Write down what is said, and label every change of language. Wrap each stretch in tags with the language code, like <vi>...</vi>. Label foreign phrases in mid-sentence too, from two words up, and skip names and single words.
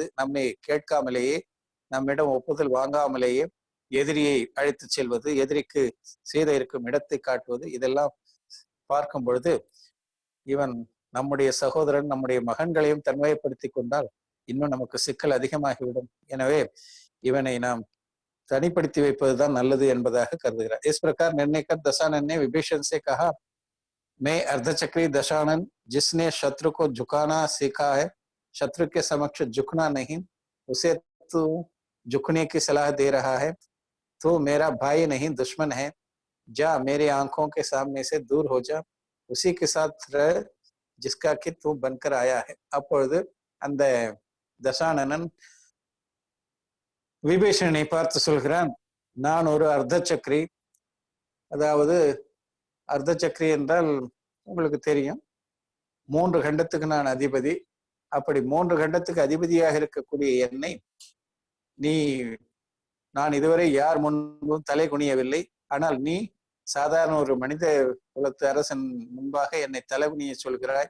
<ta>நம்மை கேட்காமலேயே, நம்மிடம் ஒப்புதல் வாங்காமலேயே எதிரியை அழைத்து செல்வது, எதிரிக்கு சீதை இருக்கும் இடத்தை காட்டுவது, இதெல்லாம் பார்க்கும் பொழுது இவன் நம்முடைய சகோதரன், நம்முடைய மகன்களையும் தன்மைப்படுத்தி கொண்டால் இன்னும் நமக்கு சிக்கல் அதிகமாகிவிடும். எனவே இவனை நாம் तनिपड़ती வைப்பதுதான் நல்லது என்பதாக கருதுகிறார்.</ta> <hi>इस प्रकार निर्णय कर दशानन ने विभीषण से कहा, मैं अर्धचक्री दशानन जिसने शत्रु को झुकाना सीखा है, शत्रु के समक्ष झुकना नहीं, उसे तू झुकने की सलाह दे रहा है। तो मेरा भाई नहीं दुश्मन है, जा मेरी आंखों के सामने से दूर हो जा, उसी के साथ रह जिसका कि तू बनकर आया है।</hi> <ta>அப்பொழுது அந்த தசானனன் விபீஷணனை பார்த்து சொல்கிறான், நான் ஒரு அர்த்தச்சக்ரி. அதாவது அர்த்தச்சக்ரி என்றால் உங்களுக்கு தெரியும், 3 கண்டத்துக்கு நான் அதிபதி. அப்படி 3 கண்டத்துக்கு அதிபதியாக இருக்கக்கூடிய என்னை நீ, நான் இதுவரை யார் முன்பும் தலை குனியவில்லை, ஆனால் நீ சாதாரண ஒரு மனித குலத்து அரசன் முன்பாக என்னை தலைகுனிய சொல்கிறாய்.</ta>